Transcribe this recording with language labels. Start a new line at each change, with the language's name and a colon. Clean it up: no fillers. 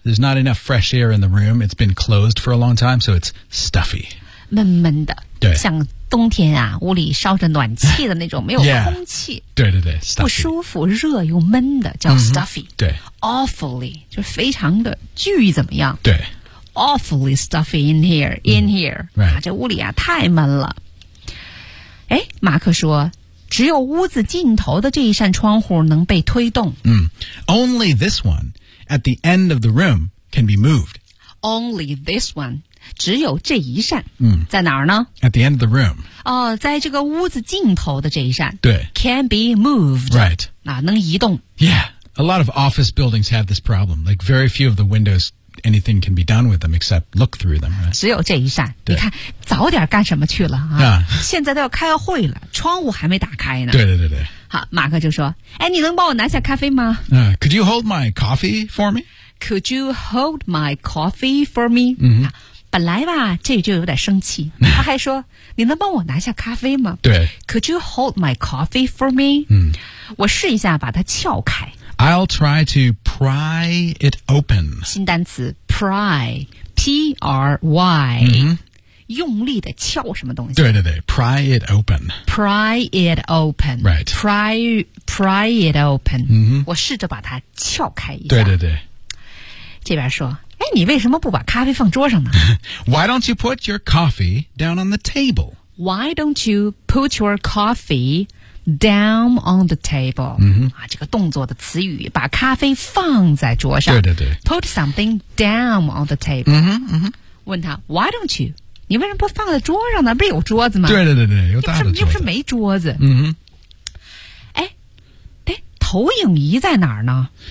English: There's not enough fresh air in the room. It's been closed for a long time, so it's stuffy.
Chinese: 闷闷的对像冬天啊屋里烧着暖气的那种没有空气 yeah, 对对对、stuffy. 不舒服热又闷的叫 stuffy、 mm-hmm, 对 awfully 就非常的巨怎么样对
English: awfully stuffy in here, in here.、 Right.
Chinese: 啊、这屋里啊太闷了。哎，马克说只有屋子尽头的这一扇窗户能被推动。 Mm.
English: Only this one at the end of the room can be moved. Only this one.
Chinese: 只有这一扇、嗯、在哪儿呢
English: at the end of the room、
Chinese: 在这个屋子尽头的这一扇对
English: can be moved right、
Chinese: 啊、能移动
English: yeah a lot of office buildings have this problem like very few of the windows anything can be done with them except look through them、right?
Chinese: 只有这一扇你看早点干什么去了、啊 现在都要开会了窗户还没打开呢对对对对好马克就说哎，你能帮我拿下咖啡吗、
English: could you hold my coffee for me could you hold my coffee for me、 mm-hmm. 啊
Chinese: 本来吧这就有点生气他还说你能帮我拿下咖啡吗对
English: Could you hold my coffee for me?、嗯、
Chinese: 我试一下把它撬开
English: I'll try to pry it open
Chinese: 新单词 pry P-R-Y、嗯、用力的撬什么东西对对对
English: pry it open pry it open、 right. pry it open、嗯、
Chinese: 我试着把它撬开一下对对对这边说哎，你为什么不把咖啡放桌上呢
English: Why don't you put your coffee down on the table? Why don't you put your coffee down on the table?、 Mm-hmm.
Chinese: 啊、这个动作的词语把咖啡放在桌上。对对对。
English: Put something down on the table. Mm-hmm, mm-hmm.
Chinese: 问他
English: Why don't you?
Chinese: 你为什么不放在桌上呢不是有桌子吗对对对对有大的桌子。又不是没桌子。 Mm-hmm. 投影仪在哪儿呢